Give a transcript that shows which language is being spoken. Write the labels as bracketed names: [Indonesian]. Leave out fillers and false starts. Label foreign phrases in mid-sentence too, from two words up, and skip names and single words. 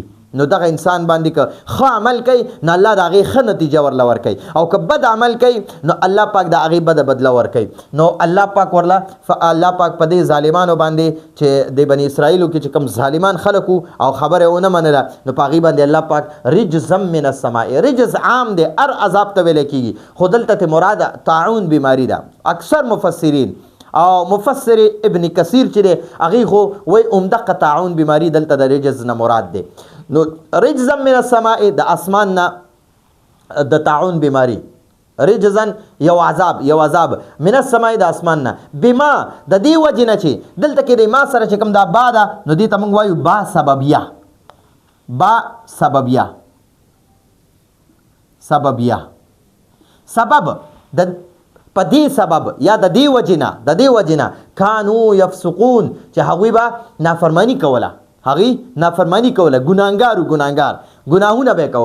[Pashto] نو دغه انسان باندې که ښه عمل کوي نو الله د هغې ښه نتیجه ورله ورکوي، او که بد عمل کوي نو الله پاک د هغې بده بدله ورکوي. نو الله پاک الله پاک په دې ظالمانو باندې چې د بني اسرائیلو کې چې کوم ظالمان خلک وو او خبره یې ونه منله نو په هغې باندې الله پاک [Arabic] رجزا من السماء، [Pashto] رجز عام دی، هر عذاب ته ویلی کېږي، خو دلته مراد طاعون بیماری ده. اکثر مفسرین او مفسر ابن کثیر چې دی هغې خو وایي عمدقه طاعون بیماری دلته د رجز نه مراد دی. نو [Arabic] رجزا من السماء [Pashto] د اسمان نه د طاعون بیماری، رجزن یو عذاب [Arabic] من السماء [Pashto] د اسمان نه، بما د دې وجې نه چې دلته کې د ما سره چې کوم دا با ده نو دې ته موږ وایو با سببیه سبب د په دې سبب یا د دې وجې نه [Arabic] کانو یفسقون [Pashto] چې هغوی به نافرمانی کوله، ګناهونه به کول.